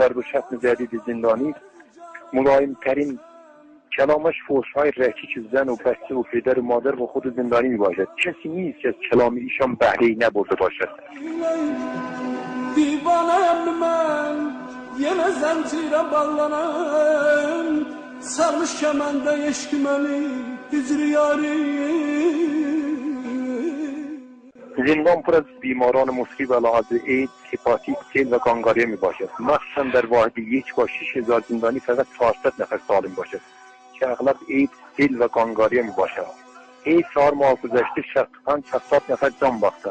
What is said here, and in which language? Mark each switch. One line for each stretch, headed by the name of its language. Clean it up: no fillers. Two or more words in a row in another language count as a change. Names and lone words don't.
Persian: علاوه بر ضرب و شتم جدید زندانی، ملایم‌ترین کلامش فحش‌های رکیک زن و بچه و پدر و مادر و خود زندانی میباشد. کسی نیست که از کلام ایشان بهره‌ای نبرده باشد.
Azerbaijani: دیوانم من یه زنجیره bağlanan sarmış kemende eşkimeli hicri yari.
Persian: زندان پر از بیماران مصیب علاوه ایدز، هپاتیت، سل و کانگاریا می باشد. مخصوصا در واحد یک با 6000 زندانی فقط 400 نفر سالم باشد که اغلب ایدز، سل و کانگاریا می باشد. ایدز 4 ماه گذشته 70 نفر جان باختند.